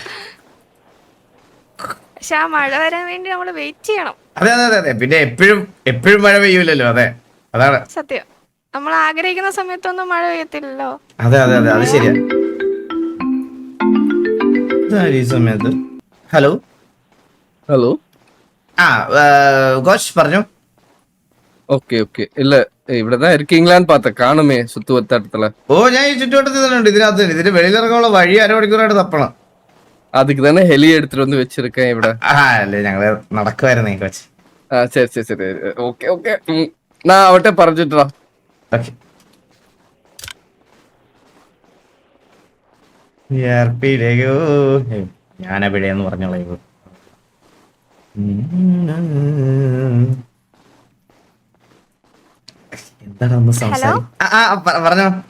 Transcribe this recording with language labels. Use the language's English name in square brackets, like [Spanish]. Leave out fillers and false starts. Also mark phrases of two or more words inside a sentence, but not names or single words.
[Malayalam] പക്ഷെ ആ മഴ വരാൻ വേണ്ടി നമ്മൾ വെയിറ്റ് ചെയ്യണം. അതെ അതെ അതെ അതെ. പിന്നെ എപ്പോഴും മഴ പെയ്യൂലല്ലോ. അതെ അതാണ് സത്യം. നമ്മൾ ആഗ്രഹിക്കുന്ന സമയത്തൊന്നും മഴ പെയ്യത്തില്ലല്ലോ. അതെ അതെ അതെ അത് ശരിയാ. ഈ സമയത്ത് ഹലോ ആ கோஷ் പറഞ്ഞു. [English] OK OK [Tamil] இல்ல இவ்வளவுதான் இருக்கீங்களான்னு பார்த்தேன், காணுமே சுத்து வத்த இடத்துல. [Malayalam] ഓ ഞാൻ ഈ ചുറ്റുവട്ടത്തിൽ തന്നെ ഉണ്ട്. ഇതിന് വെളിയിലിറങ്ങാനുള്ള വഴി അരമണിക്കൂറായിട്ട് തപ്പണം. [Tamil] அதுக்கு தானே ஹெலி எடுத்துட்டு வந்து வச்சிருக்கேன் இவட. [Malayalam] അല്ലേ ഞങ്ങള് നടക്കുവായിരുന്നേ കോച്ച്. [Tamil] சரி சரி சரி [English] OK OK [Tamil] நான் அவட்ட പറഞ്ഞിട്ടാ. [Malayalam] ഓക്കെ ഞാനെവിടെയെന്ന് പറഞ്ഞോളൂ. എന്താണ് ഒന്ന് പറഞ്ഞോ.